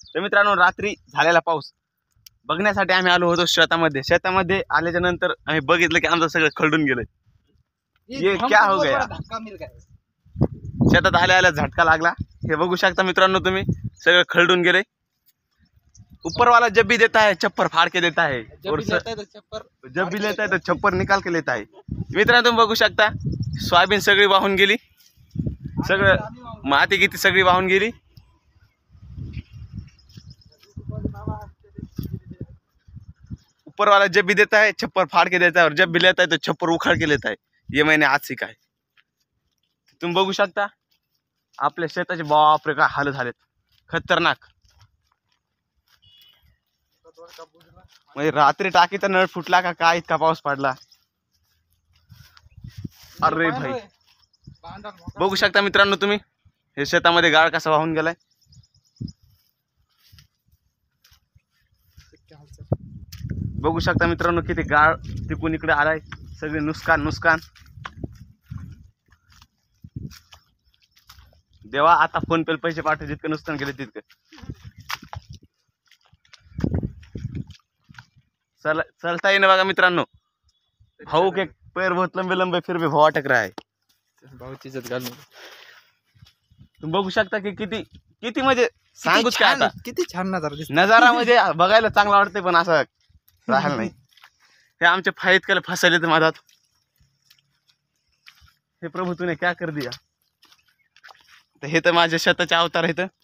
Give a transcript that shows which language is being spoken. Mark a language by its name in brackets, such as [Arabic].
[Marathi] तर मित्रांनो, रात्री झालेला पाऊस बघण्यासाठी आम्ही आलो होतो शेतामध्ये. शेतामध्ये आल्याच्या नंतर आम्ही बघितलं की आमचं सगळं खरडून गेलं. [Hindi] ये क्या हो गया? [Marathi] शेतात आल्या झटका लागला. हे बघू शकता मित्रांनो तुम्ही, सगळं खरडून गेले. [Hindi] ऊपर वाला जब भी देता है छप्पर फाड़ के देता है, और जब भी लेता है तो छप्पर निकाल के लेता है. [Marathi] मित्रांनो तुम्ही बघू शकता, सोयाबीन सगळी वाहून गेली, सगळं माती किती सगळी वाहून गेली. [Hindi] ऊपर वाला जब भी देता है छप्पर फाड़ के देता है, और जब भी लेता है तो छप्पर उखाड़ के लेता है. ये मैंने आज सीखा है. [Marathi] तुम्ही बघू शकता आपल्या शेताचे बापरे काय हाल झालेत, खतरनाक. म्हणजे रात्री टाकीचा नळ फुटला का काय, इतका पाऊस पडला. अरे भाई, बघू शकता मित्रांनो तुम्ही, हे शेतामध्ये गाळ कसा वाहून गेलाय. बघू शकता मित्रांनो किती गाळ तिकून इकडे आलाय. सगळे नुकसान. देवा, आता फोन पे पैसे पाठव, जितकं नुकसान केले तितकं. [Hindi] चलता ही नहीं [Marathi] बघा मित्रांनो. [Hindi] भाऊ के पैर बहुत लंबे लंबे फिर भी भाव अटक रहा है. [Marathi] भाऊची इज्जत घालून तुम्ही बघू शकता की किती म्हणजे सांगूच काय आता. किती छान नजारा म्हणजे बघायला चांगला वाटते, पण असं राहायला नाही. हे आमचे फाईत केले फसले तर माझ्यात. [Hindi] हे प्रभू तूने क्या कर दिया. [Marathi] तर हे तर माझ्या शेताचे अवतार आहेत.